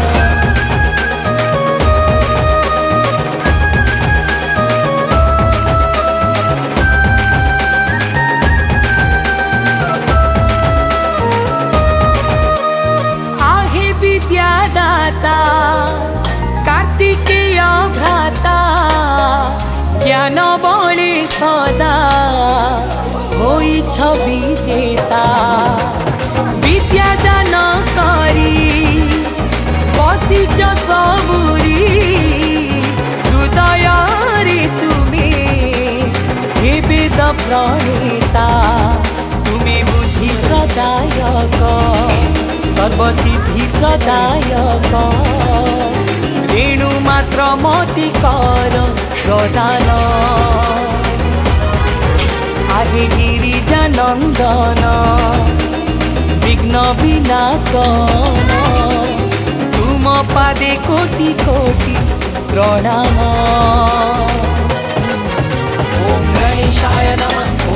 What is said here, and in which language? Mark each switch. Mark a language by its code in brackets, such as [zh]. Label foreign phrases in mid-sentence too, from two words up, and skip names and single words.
[or] ଆହେ ବିଦ୍ୟାଦାତା କାର୍ତ୍ତିକେୟ ଭ୍ରାତା ଜ୍ଞାନ ବଳେ ସଦା ହୋଇଛ ବିଜେତା ବିଦ୍ୟାଦାନ କରି ବସିଛ ସବୁରି ହୃଦୟ ରେ ତୁମେ ହେ ବେଦ ପ୍ରଣେତା ତୁମେ ବୁଦ୍ଧି ପ୍ରଦାୟକ ସର୍ବସିଦ୍ଧି ପ୍ରଦାୟକ ରେଣୁ ମାତ୍ର ମତି କର ପ୍ରଦାନ ଆହେ ଗିରିଜା ନନ୍ଦନ ବିଘ୍ନ ବିନାଶନ ତୁମ ପାଦେ କୋଟି କୋଟି ପ୍ରଣାମ [sa] ओम गणेशाय नमः